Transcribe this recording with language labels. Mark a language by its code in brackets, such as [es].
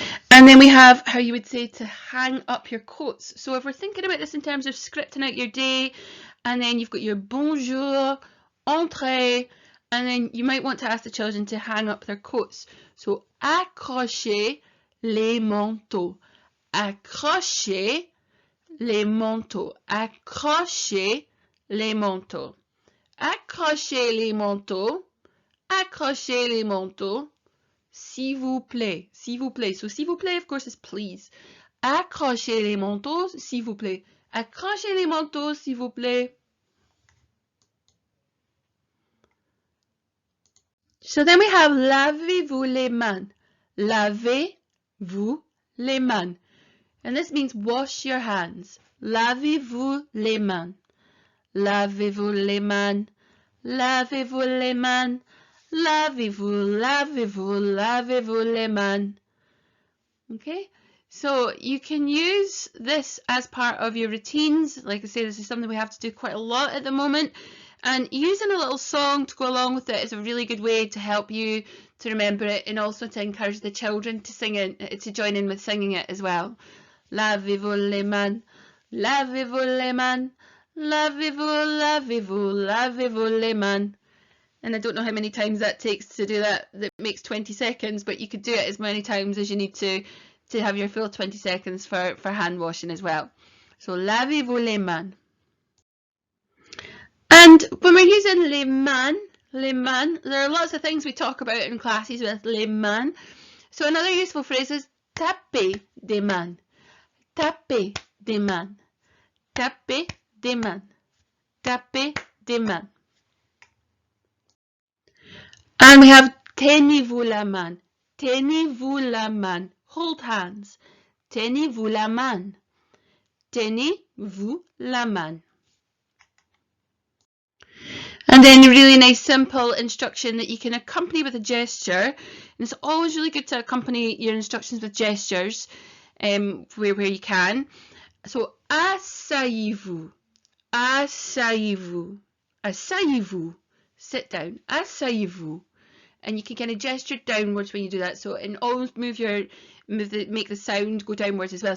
[en] And then we have how you would say to hang up your coats. So if we're thinking about this in terms of scripting out your day, and then you've got your bonjour, entrez, and then you might want to ask the children to hang up their coats. [fr] So accrochez les manteaux. Accrochez les manteaux. Accrochez les manteaux. Accrochez les manteaux. Accrochez les manteaux. S'il vous plaît. S'il vous plaît. [en] So [fr] s'il vous plaît, [en] of course, is please. [fr] Accrochez les manteaux, s'il vous plaît. Accrochez les manteaux, s'il vous plaît. So then we have lavez-vous les mains. Lavez-vous les mains. [en] And this means wash your hands. [fr] Lavez-vous les mains. Lavez-vous les mains. Lavez-vous les mains. Lavez-vous, lavez-vous, lavez-vous les mains. [en] Okay, so you can use this as part of your routines. Like I say, this is something we have to do quite a lot at the moment. And using a little song to go along with it is a really good way to help you to remember it and also to encourage the children to sing it, to join in with singing it as well. [fr] Lavez-vous les mains, lavez-vous les mains, lavez-vous, lavez-vous, lavez-vous les mains. [en] And I don't know how many times that takes to do that. That makes 20 seconds, but you could do it as many times as you need to have your full 20 seconds for hand washing as well. [fr] So lavez-vous les mains. [en] And when we're using les mains, there are lots of things we talk about in classes with les mains. So another useful phrase is [fr] taper des mains. Taper des mains. Taper des mains. Taper des mains. [en] And we have [fr] tenez-vous la main. Tenez-vous la main. [en] Hold hands. [fr] Tenez-vous la main. Tenez-vous la main. [en] And then a really nice simple instruction that you can accompany with a gesture. And it's always really good to accompany your instructions with gestures where you can. [fr] So, asseyez-vous, asseyez-vous, asseyez-vous, [en] sit down, [fr] asseyez-vous. [en] And you can kind of gesture downwards when you do that. So, and always make the sound go downwards as well.